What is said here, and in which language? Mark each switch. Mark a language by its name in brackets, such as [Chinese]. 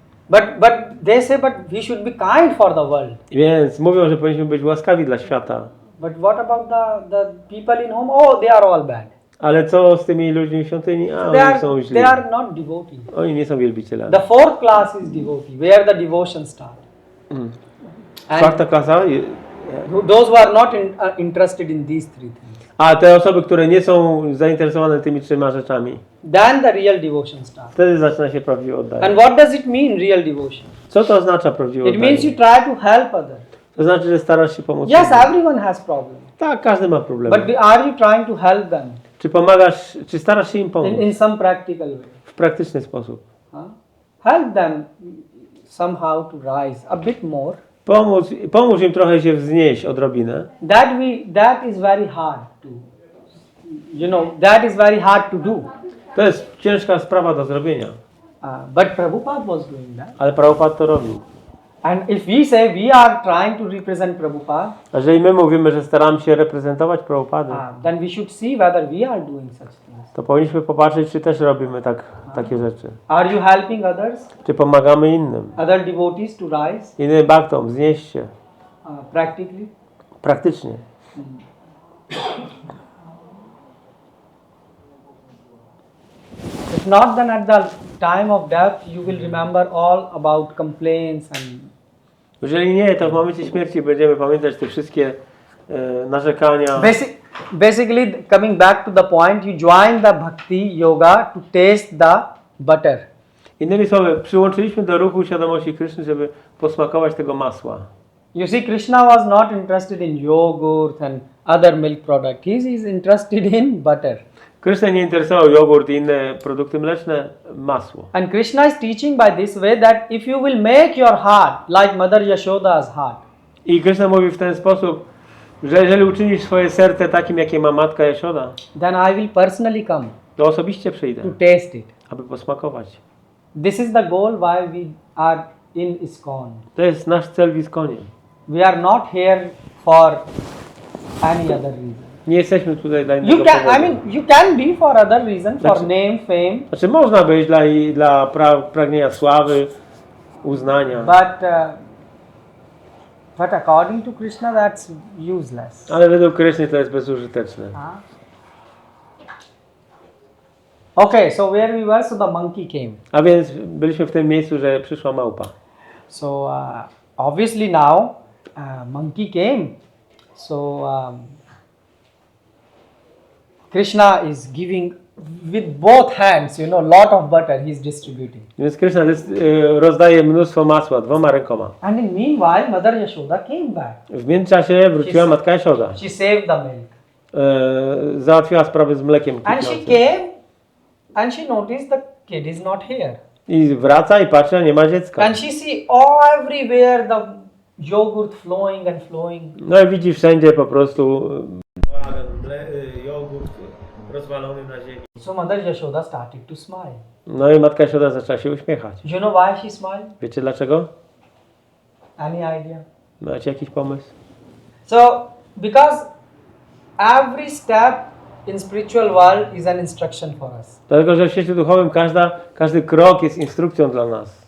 [English] But they say, but we should be kind for the world. [Polish] Więc mówią, że powinniśmy być łaskawi dla świata. [English] But what about the people in home? Oh, they are all bad. [Polish] Ale co z tymi ludźmi w świątyni? Oni są źli. [English] They are not devotees. [Polish] Oni nie są wielbicielami. [English] The 4th class is devotee, where the devotion starts. [Polish] Czwarta klasa? [English] Those who are not interested in these 3 things. [Polish] A te osoby, które nie są zainteresowane tymi 3 rzeczami. [English] Then the real devotion starts. [Polish] Wtedy zaczyna się prawdziwe oddanie. [English] And what does it mean, real devotion? [Polish] Co to oznacza prawdziwe [English] It means you [Polish] oddanie? [English] try to help others. [Polish] To znaczy, że starasz się pomóc. [English] Yes, [Polish] innym. [English] everyone has problems. [Polish] Tak, każdy ma problemy. [English] But are you trying to help them [Polish] Czy pomagasz, czy starasz się im pomóc? [English] in some practical way? [Polish] W praktyczny sposób. [English] Help them somehow to rise a bit more. [Polish] Pomóż im trochę się wznieść odrobinę. [English] That is very hard to, that is very hard to do. [Polish] To jest ciężka sprawa do zrobienia. [English] But Prabhupada was doing that. [Polish] Ale Prabhupada to robił. [English] And if we say we are trying to represent Prabhupada, [Polish] A jeżeli my mówimy, że staramy się reprezentować Prabhupadę, [English] then we should see whether we are doing such things. [Polish] to powinniśmy popatrzeć, czy też robimy takie rzeczy. [English] Are you helping others, [Polish] Czy pomagamy innym, [English] other devotees to rise [Polish] innym bhaktom, wznieść się [English] practically? [Polish] praktycznie. [English] If not, then at the time of death you will remember all about complaints and. [Polish] Jeżeli nie, to w momencie śmierci będziemy pamiętać te wszystkie narzekania. [English] Basically, coming back to the point, you join the bhakti yoga to taste the butter. [Polish] Innymi słowy, przyłączyliśmy do ruchu świadomości Kryszny, żeby posmakować tego masła. [English] You see, Krishna was not interested in yogurt and other milk products. He is interested in butter. [Polish] Kryszna nie interesował jogurt i inne produkty mleczne, masło. [English] And Krishna is teaching by this way that if you will make your heart like Mother Yashoda's heart. [Polish] I Kryszna mówi w ten sposób, że jeżeli uczynisz swoje serce takim, jakie ma matka Jashoda, [English] Then I will personally come [Polish] to osobiście przyjdę, [English] to taste it. [Polish] aby posmakować. [English] This is the goal why we are in ISKCON. [Polish] To jest nasz cel w ISKCONie. [English] We are not here for any other reason. [Polish] Nie jesteśmy tutaj dla innego powodu. [English] You can be for other reason, for name, fame. [Polish] Znaczy można być dla pragnienia sławy, uznania. [English] But according to Krishna, that's useless. [Polish] Ale według Kryszny to jest bezużyteczne. [English] Okay, so where we were, so the monkey came. [Polish] A więc byliśmy w tym miejscu, że przyszła małpa. [English] So obviously now monkey came. So Krishna is giving with both hands, lot of butter he's distributing. [Polish] Więc Krishna rozdaje mnóstwo masła dwoma rękoma. [English] And in meanwhile, Mother Yashoda came back. [Polish] W międzyczasie wróciła matka Jashoda. [English] She saved the milk. [Polish] Załatwiła sprawę z mlekiem [English] And she [Polish] kwitnącym. [English] came and she noticed the kid is not here. [Polish] I wraca i patrzy, a nie ma dziecka. [English] And she see everywhere the yogurt flowing and flowing. [Polish] No i widzi wszędzie po prostu jogurt rozwalony na ziemi. [English] So Mother Yashoda started to smile. [Polish] No i matka Jashoda zaczęła się uśmiechać. [English] You know why she smiled? [Polish] Wiecie dlaczego? [English] Any idea? [Polish] Macie jakiś pomysł? [English] So because every step in spiritual world is an instruction for us. [Polish] Dlatego, że w świecie duchowym każdy krok jest instrukcją dla nas.